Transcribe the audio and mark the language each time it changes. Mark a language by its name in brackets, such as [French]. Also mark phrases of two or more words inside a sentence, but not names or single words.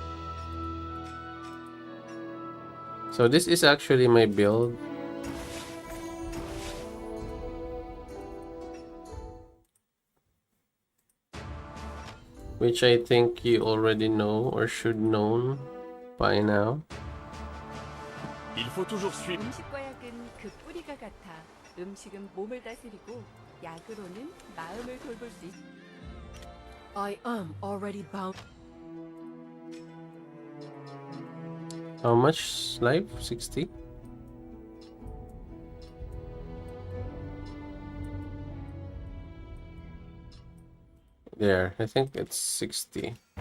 [English] So this is actually my build. Which I think you already know or should know by now. [French] Il faut toujours suivre. [Korean] 음식과 약은 그 뿌리가 같아. 음식은 몸을 다스리고 약으로는 마음을 돌볼 수 있어. [English] I am already bound. How much life? 60? There, I think it's 60.